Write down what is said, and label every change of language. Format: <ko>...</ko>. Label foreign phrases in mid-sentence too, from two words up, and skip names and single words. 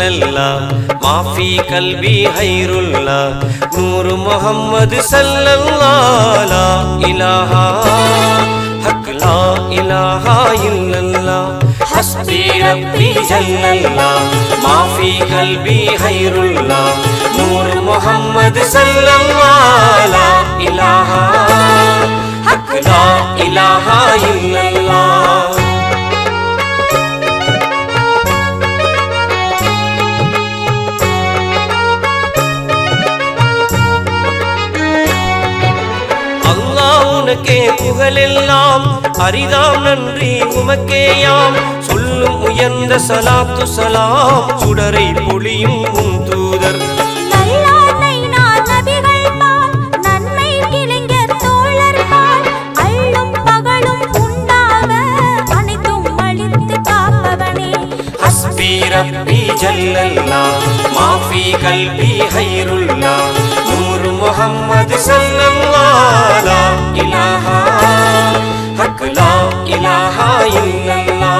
<ar>الله ما في قلبي خير الله نور محمد صلى الله لا إله حق لا إله إلا الله حسبي ربي جل الله ما في قلبي خير الله نور محمد صلى الله لا إله حق لا إله إلا الله</ar> <ta>அல்லாஹ் உனக்கே புகழெல்லாம் அரிதாம் நன்றி உமக்கேயாம் சொல்லும் உயர்ந்த சலாத்து சலாம் சுடரை பொழியும் உன் தூதர்</ta> <ar>حسبي ربي جل الله ما في قلبي خير الله نور محمد صلى الله لا إله حق لا إله إلا الله</ar>